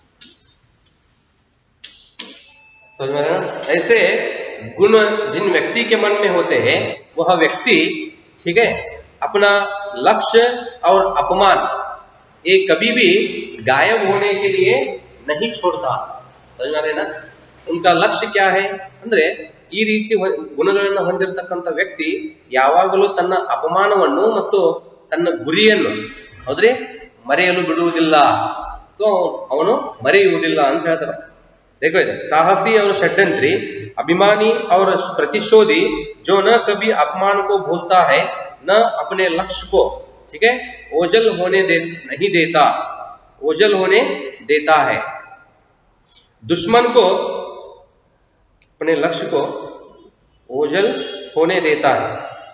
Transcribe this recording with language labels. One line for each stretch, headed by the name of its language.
Hindi: समझ में? ऐसे गुण जिन व्यक्ति के मन में होते हैं, वह व्यक्ति, ठीक है, अपना लक्ष्य और अपमान ये कभी भी गायब होने के लिए नहीं छोड़ता। समझ में ना? उनका लक्ष्य क्या है
Kannada: ಅಂದ್ರೆ ಈ ರೀತಿ ಗುಣಗಳನ್ನು ಹೊಂದಿರತಕ್ಕಂತ ವ್ಯಕ್ತಿ ಯಾವಾಗಲೂ ತನ್ನ ಅಪಮಾನವನ್ನು ಮತ್ತು ತನ್ನ ಗುರಿಯನ್ನು, ಹೌದ್ರಿ, ಮರೆಯಲು ಬಿಡುವುದಿಲ್ಲ, ಅವನು ಮರೆಯುವುದಿಲ್ಲ ಅಂತ ಹೇಳ್ತಾರೆ।
Hindi: देखो इधर, साहसी और षड्यंत्री, अभिमानी और प्रतिशोधी, जो न कभी अपमान को भूलता है न अपने लक्ष्य को, ठीक है, ओझल होने नहीं देता, ओझल होने देता है। दुश्मन को, अपने लक्ष्य को ओझल होने देता है।